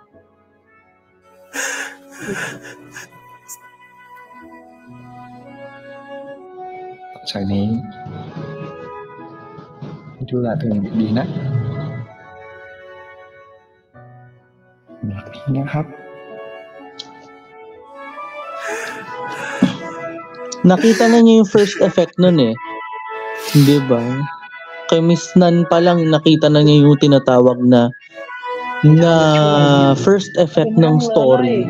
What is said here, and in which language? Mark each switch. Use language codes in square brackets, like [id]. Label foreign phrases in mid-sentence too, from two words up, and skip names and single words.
[th] จากนี้ดูแลตัวเองดีนะแบบนี้นะครับ [tl] Nakita na niya yung [en] first effect [tl] nun eh. Di ba? Kay Miss Nan pa lang nakita na niya yung tinatawag na [en] first effect [tl] ng story.